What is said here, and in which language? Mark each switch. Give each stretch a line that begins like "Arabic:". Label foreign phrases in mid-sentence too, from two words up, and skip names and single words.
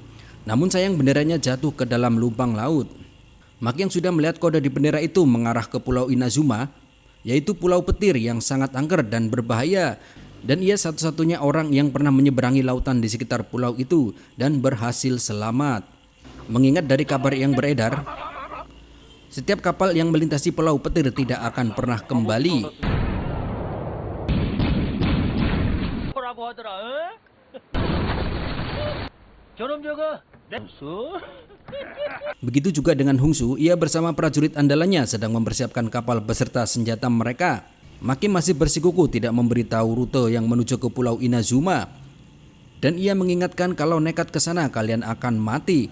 Indonesian: Namun sayang benderanya jatuh ke dalam lubang laut. Maki yang sudah melihat kode di bendera itu mengarah ke Pulau Inazuma, yaitu pulau petir yang sangat angker dan berbahaya. Dan ia satu-satunya orang yang pernah menyeberangi lautan di sekitar pulau itu dan berhasil selamat. Mengingat dari kabar yang beredar, setiap kapal yang melintasi pulau petir tidak akan pernah kembali.
Korean: 뭐라고 하더라? 저놈 저거
Indonesian: Begitu juga dengan Hungsu, ia bersama prajurit andalannya sedang mempersiapkan kapal beserta senjata mereka. Maki masih bersikuku tidak memberitahu rute yang menuju ke Pulau Inazuma. Dan ia mengingatkan kalau nekat ke sana kalian akan mati.